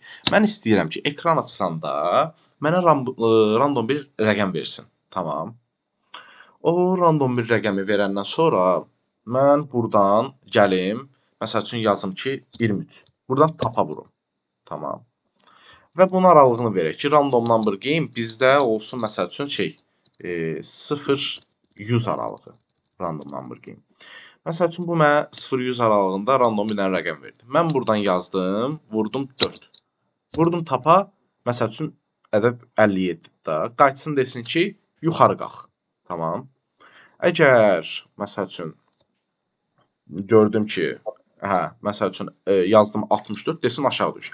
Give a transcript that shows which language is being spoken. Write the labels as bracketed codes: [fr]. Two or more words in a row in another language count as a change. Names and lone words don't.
[az] Mən istəyirəm ki, ekran açsanda mənə random bir rəqəm versin. Tamam. O random bir rəqəmi verəndən sonra mən buradan gəlim, məsəl üçün yazım ki, 23. Buradan tapa vurum. Tamam. Və bunun aralığını verək ki, [en] random number game [az] bizdə olsun, məsəl üçün şey, 0-100 aralığı [en] random number game. [az] Məsəl üçün bu mənə 0-100 aralığında random bir dənə rəqəm verdi. Mən buradan yazdım, vurdum 4. Vurdum tapa, məsəl üçün ədəd 57 də. Qayıtsın desin ki, yuxarı qalx. Tamam. Əgər məsəl üçün gördüm ki, məsəl üçün yazdım 64 desin aşağı düş.